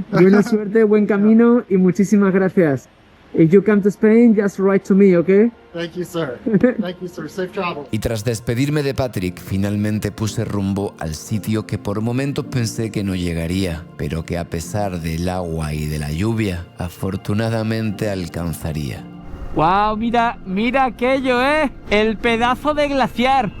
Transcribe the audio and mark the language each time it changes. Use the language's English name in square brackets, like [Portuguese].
[Spanish] Buena suerte, buen camino y muchísimas gracias. [English] If you come to Spain, just write to me, okay? Thank you, sir. Thank you, sir. Safe travel. [Spanish] Y tras despedirme de Patrick, finalmente puse rumbo al sitio que por momentos pensé que no llegaría, pero que a pesar del agua y de la lluvia, afortunadamente alcanzaría. ¡Wow! Mira aquello, ¿eh? El pedazo de glaciar.